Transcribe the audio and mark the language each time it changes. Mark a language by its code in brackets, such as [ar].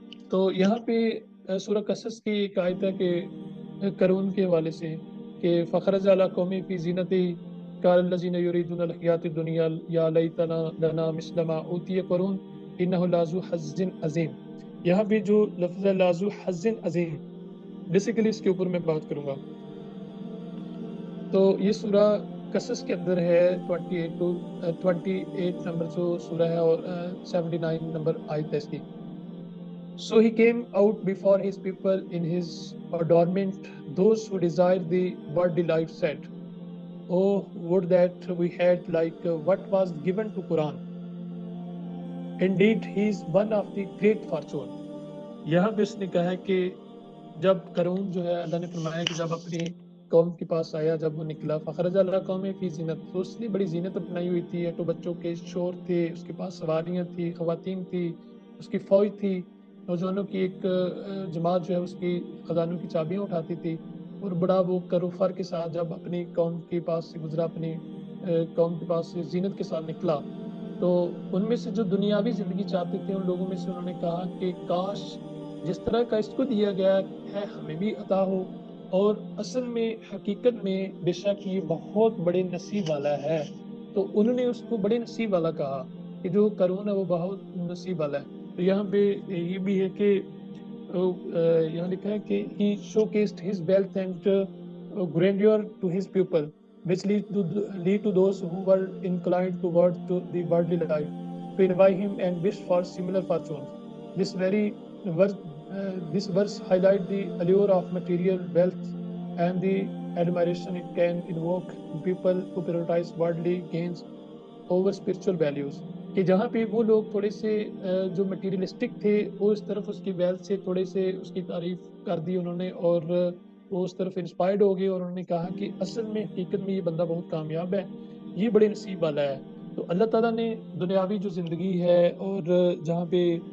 [ur] تو یہاں پہ سورہ قصص کی ایک آیت ہے کہ قارون کے حوالے سے کہ [ar] فخرج علی قومی فی زینتہ قال الذین یریدون الحیاۃ الدنیا یا لیتنا لنا مثل ما اوتی قارون انہ لذو حظ عظیم. [ur] یہاں پہ جو لفظ ہے [ar] لذو حظ عظیم, [ur] بیسیکلی اس کے اوپر میں بات کروں گا. تو یہ سورہ قصص کے اندر ہے 28 نمبر جو سورہ ہے اور 79 نمبر آیت ہے اس کی. [en] So he came out before his people in his adornment. Those who desire the worldly life said, "Oh, would that we had like what was given to Quran. Indeed, he is one of the great fortune." [ur] یہاں پہ اس نے کہا ہے کہ جب قارون جو ہے, اللہ نے فرمایا کہ جب اپنی قوم کے پاس آیا, جب وہ نکلا, [ar] فخرج علی قوم فی زینت, [ur] تو اس نے بڑی زینت اپنائی ہوئی تھی, تو بچوں کے شور تھے, اس کے پاس سواریاں تھی, خواتین تھی, اس کی فوج تھی, نوجوانوں کی ایک جماعت جو ہے اس کی خزانوں کی چابیاں اٹھاتی تھی. اور بڑا وہ کر و فر کے ساتھ جب اپنی قوم کے پاس سے گزرا, اپنی قوم کے پاس سے زینت کے ساتھ نکلا, تو ان میں سے جو دنیاوی زندگی چاہتے تھے ان لوگوں میں سے انہوں نے کہا کہ کاش جس طرح کا اس کو دیا گیا ہے ہمیں بھی عطا ہو. اور اصل میں حقیقت میں بے شک یہ بہت بڑے نصیب والا ہے. تو انہوں نے اس کو بڑے نصیب والا کہا کہ جو قارون ہے وہ بہت نصیب والا ہے. تو یہاں پہ یہ بھی ہے کہ یہاں لکھا ہے کہ [en] he showcased his wealth and grandeur to his people. which lead to those who were inclined toward to the worldly life, to envy him and wish for similar fortunes. This very verse, this verse highlight the allure of material wealth and the admiration it can invoke in people who prioritize worldly gains over spiritual values. [ur] کہ جہاں پہ وہ لوگ تھوڑے سے جو materialistic تھے وہ اس طرف اس کی ویلتھ سے تھوڑے سے اس کی تعریف کر دی انہوں نے، اور وہ اس طرف انسپائرڈ ہو گئے اور انہوں نے کہا کہ اصل میں حقیقت میں یہ بندہ بہت کامیاب ہے، یہ بڑے نصیب والا ہے۔ تو اللہ تعالیٰ نے دنیاوی جو زندگی ہے اور جہاں پہ